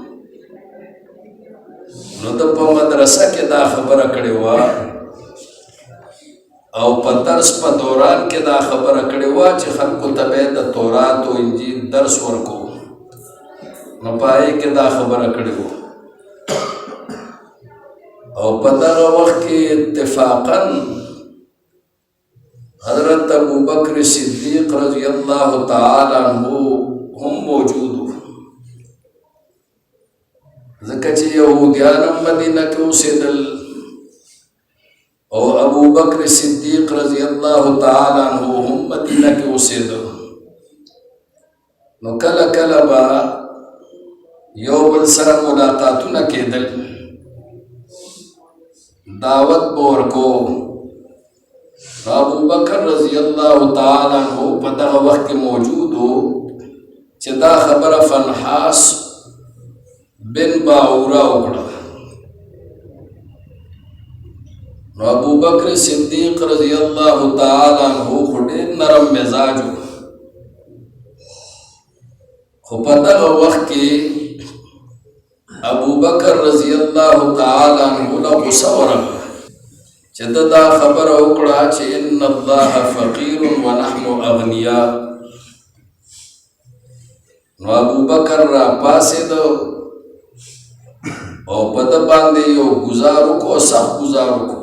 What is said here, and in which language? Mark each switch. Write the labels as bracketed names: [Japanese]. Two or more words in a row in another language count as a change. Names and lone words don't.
[Pashto] نو د په مدرسه کې دا خبره کړې وه او په درس په دوران کې دا خبره کړې وه چې خلکو ته به د تورات او انجیل درس ورکو. نو پای کې دا خبره کړې وه او په دغه وخت کې اتفاقاً حضرت ابو بکر صدیق [Arabic] رضی اللہ تعالی عنہ [Pashto] هم موجود ځکه چې یهودیان مدینه کې اوسېدل او ابو بکر صدیق [Arabic] رضی اللہ تعالی عنہ [Pashto] هم مدینه کې اوسېدل. نو کله کله به یو بل سره ملاقاتونه کېدل، دعوت به ورکو. ابو بکر [Arabic] رضی اللہ تعالی عنہ [Pashto] په دغه وخت کې موجود و چې دا خبره فنحاس بن باعوره وکړه. نو ابو بکر صدیق [Arabic] رضی اللہ تعالی عنہ [Pashto] خو ډېر نرم مزاج و، خو په دغه وخت کې ابو بکر [Arabic] رضی اللہ تعالی عنہ [Pashto] له غصه ورغله چې دا خبره وکړه چې [Arabic] ان الله فقیر ونحن اغنیاء. [Pashto] نو ابو بکر را پاسېد او په ده باندې یو ګزار وکړو، سخت ګزار وکړو.